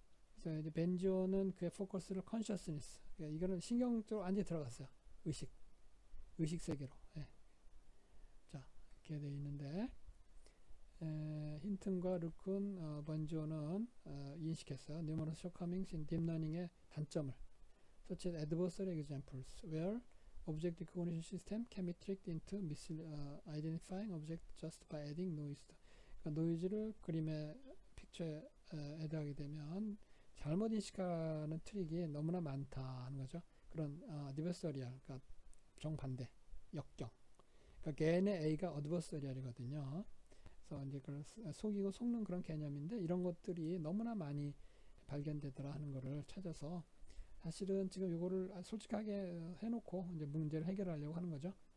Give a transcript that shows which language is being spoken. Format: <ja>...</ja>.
<ko>그래서 이제 벤지오는 그의 포커스를 컨셔스니스, 그러니까 이거는 신경 쪽으로 완전히 들어갔어요. 의식 세계로. 자, 이렇게 되어 있는데 힌튼과 르쿤, 벤지오는 인식했어요.</ko> <en>numerous shortcomings in deep learning</en> <ko>의 단점을,</ko> <en>such as adversarial examples, where object recognition system can be tricked into identifying object just by adding noise.</en> <ko>그러니까 노이즈를 그림의 픽처에 애드하게 되면 잘못 인식하는 트릭이 너무나 많다 하는 거죠. 그런 adversarial, 그러니까 정반대, 역경. 그러니까 겐의 A가 adversarial이거든요. 그래서 이제 그걸 속이고 속는 그런 개념인데 이런 것들이 너무나 많이 발견되더라 하는 거를 찾아서 사실은 지금 이거를 솔직하게 해놓고 이제 문제를 해결하려고 하는 거죠.</ko>